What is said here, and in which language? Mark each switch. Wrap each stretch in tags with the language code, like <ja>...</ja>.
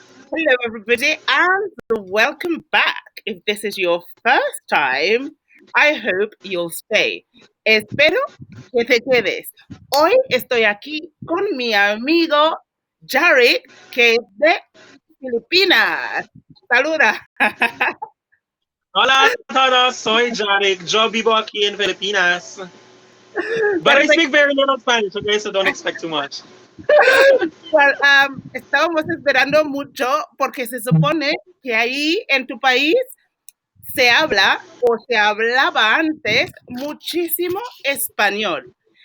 <en>Hello, everybody, and welcome back. If this is your first time, I hope you'll stay.</en> <es>Espero que te quedes. Hoy estoy aquí con mi amigo Jharic, que es de Filipinas. Saluda. Hola a todos, soy Jharic. Yo vivo aquí en Filipinas.</es> <en>But I</en> <es>Perfecto.</es> <en>speak very little Spanish, okay, so don't expect too much.</en> <es>Well, estábamos esperando mucho porque se supone que ahí en tu país se habla o se hablaba antes muchísimo español.</es>